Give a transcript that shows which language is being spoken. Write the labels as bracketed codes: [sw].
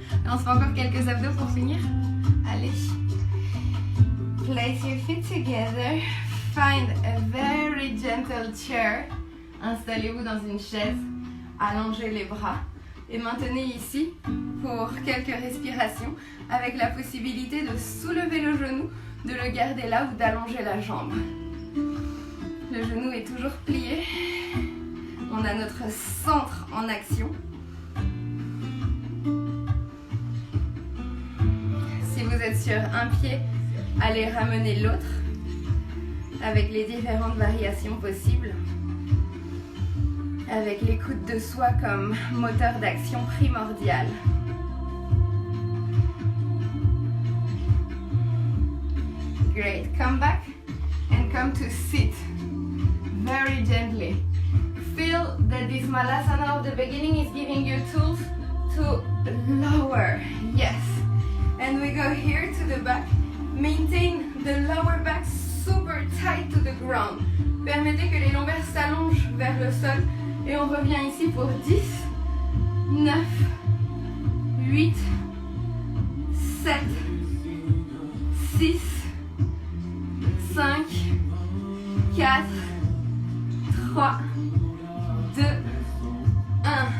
[fr] On se fait encore quelques abdos pour finir. Allez. [en] Place your feet together. Find a very gentle chair. [fr] Installez-vous dans une chaise. Allongez les bras. Et maintenez ici pour quelques respirations avec la possibilité de soulever le genou, de le garder là ou d'allonger la jambe. Le genou est toujours plié. On a notre centre en action. Si vous êtes sur un pied, allez ramener l'autre avec les différentes variations possibles. Avec l'écoute de soi comme moteur d'action primordial. [en] Great. Come back and come to sit very gently. Feel that this Malasana of the beginning is giving you tools to lower. Yes. And we go here to the back. Maintain the lower back super tight to the ground. [fr] Permettez que les lombaires s'allongent vers le sol. Et on revient ici pour 10, 9, 8, 7, 6, 5, 4, 3, 2, 1.